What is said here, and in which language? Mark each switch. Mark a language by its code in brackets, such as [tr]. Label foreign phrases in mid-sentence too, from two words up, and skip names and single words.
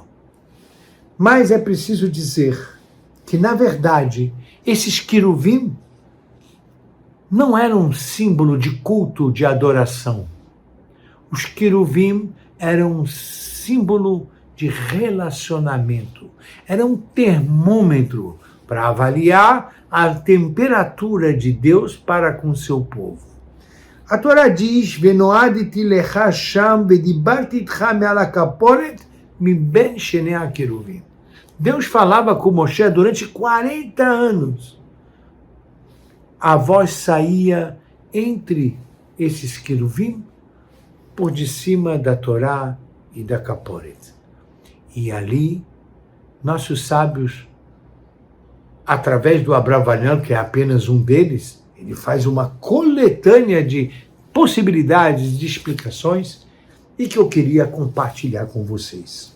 [pt] Mas é preciso dizer que, na verdade, esses queruvim não eram um símbolo de culto, de adoração. Os queruvim eram um símbolo de relacionamento. Era um termômetro para avaliar a temperatura de Deus para com seu povo. A Torá diz, [he] ונועדתי לך שם ודברתי אתך מעל הכפורת מבין שני הכרובים. [pt] Deus falava com Moshe durante 40 anos. A voz saía entre esses queruvim por de cima da Torá e da Kaporet. E ali, nossos sábios, através do Abravanel, que é apenas um deles, ele faz uma coletânea de possibilidades, de explicações, e que eu queria compartilhar com vocês.